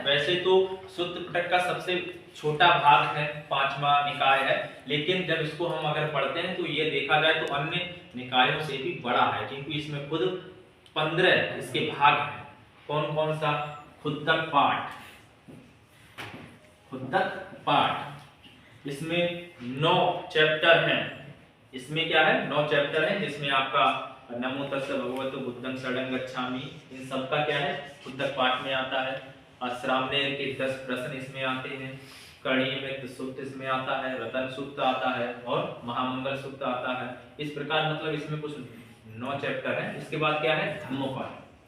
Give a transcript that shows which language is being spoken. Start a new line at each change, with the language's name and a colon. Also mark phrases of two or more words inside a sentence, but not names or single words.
Hindi: वैसे तो सूत्र पिटक का सबसे छोटा भाग है, 5वां निकाय है, लेकिन जब इसको हम अगर पढ़ते हैं तो ये देखा जाए तो अन्य निकायों से भी बड़ा है, क्योंकि इसमें खुद 15 इसके भाग हैं। कौन कौन सा? खुद्दक पाठ, खुद्दक पाठ, इसमें 9 चैप्टर हैं। इसमें क्या है? 9 चैप्टर हैं, जिसमें आपका
Pali: नमो तस्स भगवतो बुद्धं शरणं गच्छामि,
Hindi: इन सब का क्या है? खुद्दक पाठ में आता है। श्रामणेर के 10 प्रश्न इसमें आते हैं। कर्णीय मित्र सूत्र इसमें आता है, रतन सूत्र आता है और महामंगल सूत्र आता है। इस प्रकार मतलब इसमें कुछ 9 चैप्टर हैं। इसके बाद क्या है? धम्मपद।